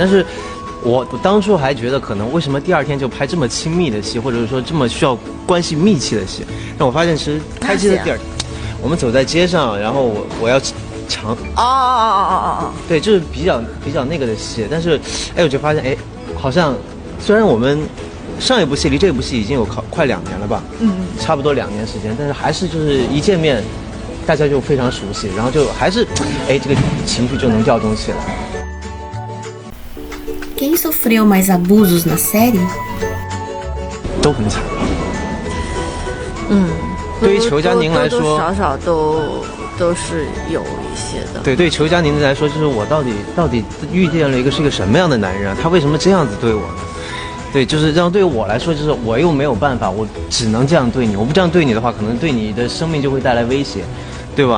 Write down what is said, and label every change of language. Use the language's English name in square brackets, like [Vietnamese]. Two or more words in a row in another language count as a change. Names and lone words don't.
[Chinese] 是我当初还觉得可能为什么第2天就拍这么亲密的戏，或者是说这么需要关系密切的戏，但我发现其实开机的第2天，我们走在街上，然后我要抢对，就是比较那个的戏，但是我就发现好像虽然我们上一部戏离这部戏已经有快2年了吧，差不多2年时间，但是还是就是一见面，大家就非常熟悉，然后就还是这个情绪就能调动起来。 [Portuguese] Quem sofreu mais abusos na série? [Chinese] 都很惨。嗯，对于裘佳宁来说，多多少少都是有一些的。对，对裘佳宁来说，就是我到底遇见了是一个什么样的男人啊？他为什么这样子对我呢？对，就是这样。对我来说，就是我又没有办法，我只能这样对你。我不这样对你的话，可能对你的生命就会带来威胁，对吧？